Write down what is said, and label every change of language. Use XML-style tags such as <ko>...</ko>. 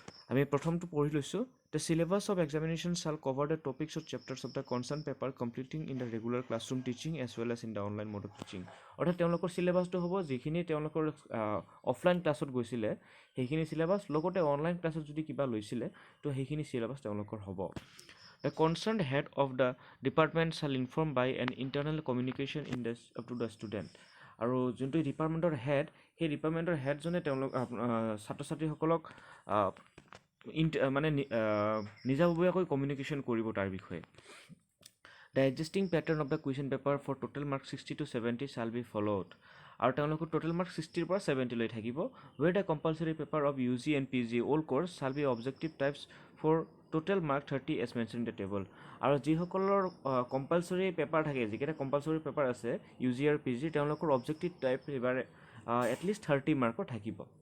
<as>আমি প্ৰথমটো পঢ়ি লৈছোঁ।</as> <en>The syllabus of examination shall cover the topics of chapters of the concerned paper completing in the regular classroom teaching as well as in the online mode of teaching.</en> <as>অৰ্থাৎ তেওঁলোকৰ চিলেবাছটো হ'ব যিখিনি তেওঁলোকৰ offline ক্লাছত গৈছিলে সেইখিনি চিলেবাছ, লগতে অনলাইন ক্লাছত যদি কিবা লৈছিলে তো সেইখিনি চিলেবাছ তেওঁলোকৰ হ'ব।</as> <en>The concerned head of the department shall inform by an internal communication to the student.</en> <as>আৰু যোনটো ডিপাৰ্টমেণ্টৰ হেড, সেই ডিপাৰ্টমেণ্টৰ হেডজনে তেওঁলোক ছাত্ৰ ছাত্ৰীসকলক মানে নিজাববীয়াকৈ কমিউনিকেশ্যন কৰিব তাৰ বিষয়ে।</as> <en>The existing pattern of the question paper for total mark 60 to 70 shall be followed.</en> <as>আৰু তেওঁলোকৰ টোটেল মাৰ্ক 60ৰ পৰা 70 লৈ থাকিব।</as> <en>Where the compulsory paper of UG and PG all course shall be objective types for total mark 30 as mentioned in the table.</en> <as>আৰু যিসকলৰ compulsory paper থাকে, যিকেইটা compulsory paper আছে UG আৰু PG, তেওঁলোকৰ অবজেক্টিভ টাইপ এবাৰ এটলিষ্ট 30 মাৰ্কৰ থাকিব।</as>